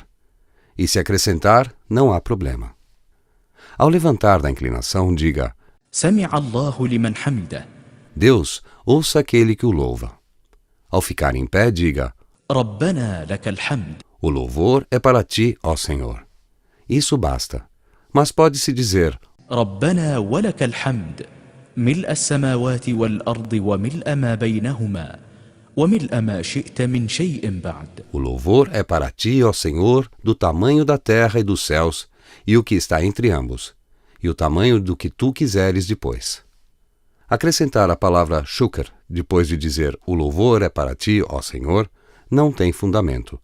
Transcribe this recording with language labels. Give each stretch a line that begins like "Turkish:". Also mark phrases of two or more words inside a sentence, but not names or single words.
Portuguese: E se acrescentar, não há problema. Ao levantar da inclinação, diga: Deus, ouça aquele que o louva. Ao ficar em pé, diga: o louvor é para ti, ó Senhor. Isso basta. Mas pode-se dizer:
Arabic: ربنا ولك الحمد ملء السماوات والأرض وملء ما بينهما وملء ما شئت من شيء بعد.
Portuguese: O louvor é para ti, ó Senhor, do tamanho da terra e dos céus, e o que está entre ambos, e o tamanho do que tu quiseres depois. Acrescentar a palavra shukr depois de dizer o louvor é para ti, ó Senhor, não tem fundamento.